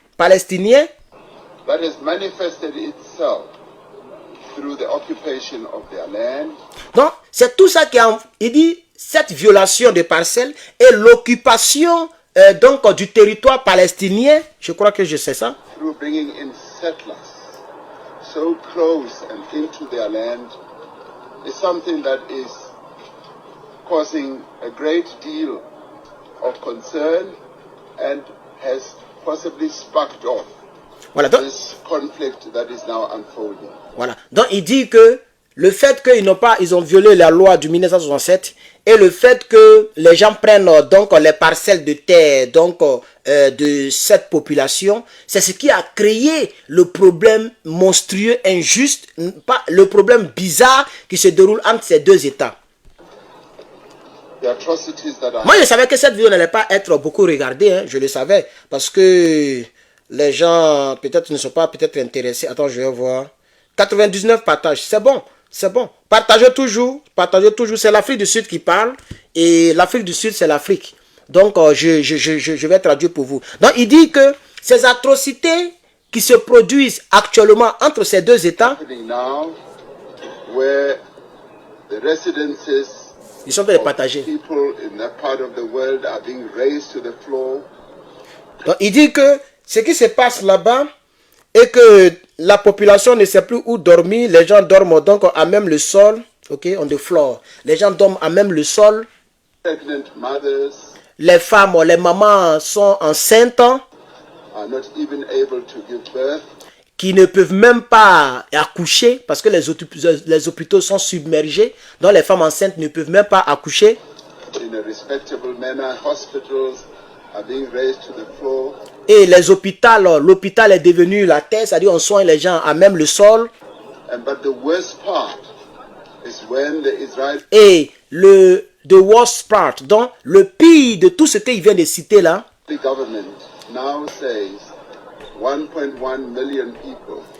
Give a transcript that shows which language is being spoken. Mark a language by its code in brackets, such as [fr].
[en] that has manifested itself through the occupation of their land, [fr] donc c'est tout ça il dit, cette violation des parcelles et l'occupation donc du territoire palestinien, je crois que je sais ça, [en] through bringing in settlers so close and into their land, is something that is causing a great deal of concern and has possibly sparked off [fr] voilà, donc, [en] this conflict that is now unfolding. [fr] voilà. Donc il dit que le fait qu'ils ont violé la loi du 1967 et le fait que les gens prennent donc les parcelles de terre donc de cette population, c'est ce qui a créé le problème monstrueux, injuste, pas le problème bizarre qui se déroule entre ces deux États. [en] The atrocities that are [fr] Moi, je savais que cette vidéo n'allait pas être beaucoup regardée, hein, je le savais, parce que les gens peut-être ne sont pas peut-être intéressés. Attends, je vais voir. 99 partages, c'est bon. C'est bon. Partagez toujours. C'est l'Afrique du Sud qui parle. Et l'Afrique du Sud, c'est l'Afrique. Donc, je vais traduire pour vous. Donc, il dit que ces atrocités qui se produisent actuellement entre ces deux États, [en] Now, where the residences [fr] ils sont en train de [en] of [fr] partager. [en] people in that part of the world are being razed to the floor. [fr] Donc, il dit que ce qui se passe là-bas et que la population ne sait plus où dormir, les gens dorment donc à même le sol, ok, [en] on the floor. [fr] Les gens dorment à même le sol. [en] Pregnant mothers [fr] Les femmes, les mamans sont enceintes, [en] are not even able to give birth. [fr] qui ne peuvent même pas accoucher parce que les hôpitaux sont submergés. Donc les femmes enceintes ne peuvent même pas accoucher. [en] In a respectable manner, hospitals are being raised to the floor. [fr] Et les hôpitaux, l'hôpital est devenu la terre, c'est-à-dire on soigne les gens à même le sol. [en] But the worst part is when the Israeli [fr] Et [en] the worst part, [fr] donc le pire de tout ce qu'il vient de citer là, [en] government now says 1.1 million people